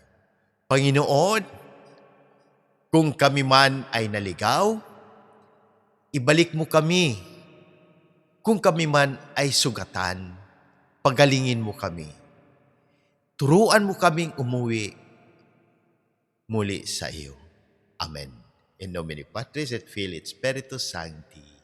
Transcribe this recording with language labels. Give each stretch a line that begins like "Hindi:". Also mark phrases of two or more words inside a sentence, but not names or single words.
Filipino: Panginoon, kung kami man ay naligaw, ibalik mo kami. Kung kami man ay sugatan, pagalingin mo kami. Turuan mo kaming umuwi muli sa iyo. Amen.
Latin: In nomine Patris et Filii et Spiritus Sancti.